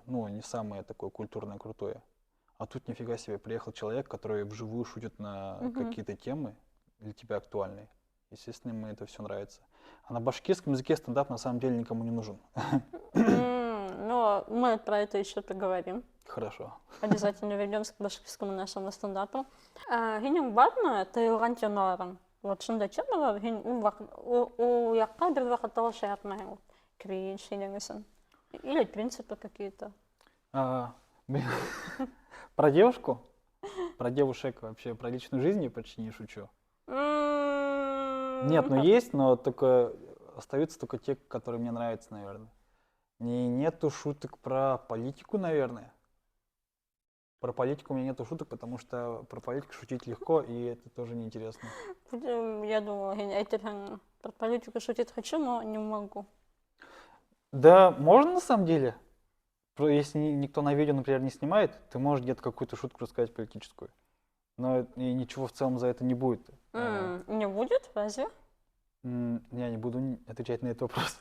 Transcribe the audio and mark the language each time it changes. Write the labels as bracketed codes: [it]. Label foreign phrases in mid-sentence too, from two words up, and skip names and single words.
[ru] Ну, не самое такое культурное, крутое. А тут нифига себе, приехал человек, который вживую шутит на Мгм. какие-то темы для тебя актуальные. Естественно, ему это все нравится. А на башкирском языке стендап на самом деле никому не нужен. Но мы про это еще поговорим. Хорошо. Обязательно вернемся к башкирскому нашему стендапу. [ba] Һинең бармы тыйылған темаларың? Вот шундай темалар, һин ул яҡҡа бер ваҡытта ла шаяртмайһың. Вот кринж һинең өсөн. [ru] Или принципы какие-то. А, блин, Про девушку? Про девушек вообще, про личную жизнь я почти не шучу. Нет, ну есть, но только остаются только те, которые мне нравятся, наверное. Нету шуток про политику, наверное. Про политику у меня нету шуток, потому что про политику шутить легко, и это тоже неинтересно. Я думала, [ba] һин әйтерһең, [ru] про политику шутить хочу, но не могу. Да, можно на самом деле. Если никто на видео, например, не снимает, ты можешь где-то какую-то шутку рассказать политическую. Но и ничего в целом за это не будет. Не будет, разве? Я не буду отвечать на этот вопрос.